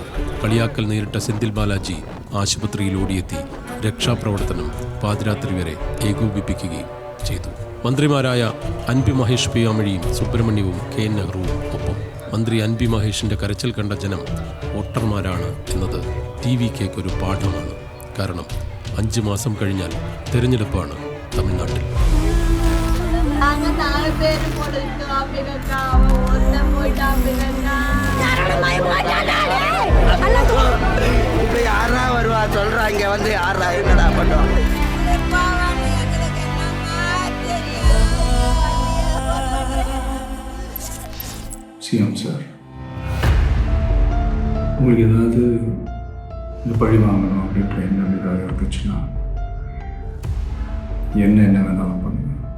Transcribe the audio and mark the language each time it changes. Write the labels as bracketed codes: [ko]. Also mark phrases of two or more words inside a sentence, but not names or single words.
[ml] കളിയാക്കൽ നേരിട്ട സെന്തിൽ ബാലാജി ആശുപത്രിയിൽ ഓടിയെത്തി രക്ഷാപ്രവർത്തനം പാതിരാത്രി വരെ ഏകോപിപ്പിക്കുകയും ചെയ്തു. മന്ത്രിമാരായ അൻപി മഹേഷ് പിയാമഴിയും സുബ്രഹ്മണ്യവും KN നെഹ്റുവും ഒപ്പം. മന്ത്രി അൻപി മഹേഷിന്റെ കരച്ചിൽ കണ്ട ജനം വോട്ടർമാരാണ് എന്നത് TVK ഒരു പാഠമാണ്. കാരണം 5 മാസം കഴിഞ്ഞാൽ തെരഞ്ഞെടുപ്പാണ് തമിഴ്നാട്ടിൽ. [ta] இப்ப யாரா வருவா சொல்றாங்க, வந்து யாரா என்னடா பண்ணுவோம். சிஎம் சார், உங்களுக்கு ஏதாவது இந்த பழி வாங்கணும் அப்படின்ற எண்ணம் ஏதாவது இருந்துச்சுன்னா என்ன வேணாலும் பண்ணுங்க.